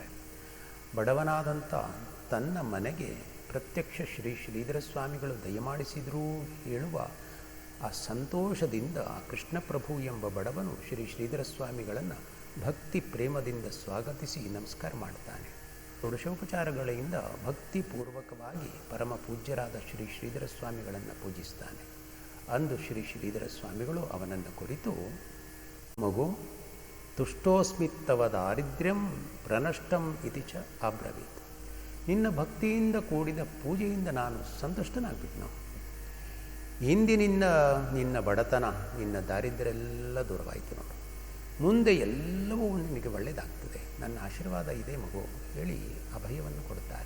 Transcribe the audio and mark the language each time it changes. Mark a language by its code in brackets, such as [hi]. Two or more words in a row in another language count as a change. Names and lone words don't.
[kn] ಬಡವನಾದಂಥ ತನ್ನ ಮನೆಗೆ ಪ್ರತ್ಯಕ್ಷ ಶ್ರೀ ಶ್ರೀಧರ ಸ್ವಾಮಿಗಳು ದಯಮಾಡಿಸಿದರೂ ಹೇಳುವ ಆ ಸಂತೋಷದಿಂದ ಕೃಷ್ಣ ಪ್ರಭು ಎಂಬ ಬಡವನು ಶ್ರೀ ಶ್ರೀಧರ ಸ್ವಾಮಿಗಳನ್ನು ಭಕ್ತಿ ಪ್ರೇಮದಿಂದ ಸ್ವಾಗತಿಸಿ ನಮಸ್ಕಾರ ಮಾಡ್ತಾನೆ. ಷೋಡಶೋಪಚಾರಗಳಿಂದ ಭಕ್ತಿಪೂರ್ವಕವಾಗಿ ಪರಮ ಪೂಜ್ಯರಾದ ಶ್ರೀ ಶ್ರೀಧರ ಸ್ವಾಮಿಗಳನ್ನು ಪೂಜಿಸ್ತಾನೆ. ಅಂದು ಶ್ರೀ ಶ್ರೀಧರ ಸ್ವಾಮಿಗಳು ಅವನನ್ನು ಕುರಿತು, ಮಗು, [sa] ತುಷ್ಟೋಸ್ಮಿತ್ತವ ದಾರಿದ್ರ್ಯಂ ಪ್ರನಷ್ಟಂ ಇತಿ ಚ ಅಬ್ರವೀತ್. [kn] ನಿನ್ನ ಭಕ್ತಿಯಿಂದ ಕೂಡಿದ ಪೂಜೆಯಿಂದ ನಾನು ಸಂತುಷ್ಟನಾಗ್ಬಿಟ್ನು. ಹಿಂದಿನಿಂದ ನಿನ್ನ ಬಡತನ, ನಿನ್ನ ದಾರಿದ್ರ್ಯ ಎಲ್ಲ ದೂರವಾಯಿತು ನೋಡು. ಮುಂದೆ ಎಲ್ಲವೂ ನಿನಗೆ ಒಳ್ಳೆಯದಾಗ್ತದೆ, ನನ್ನ ಆಶೀರ್ವಾದ ಇದೆ ಮಗು ಹೇಳಿ ಅಭಯವನ್ನು ಕೊಡುತ್ತಾರೆ.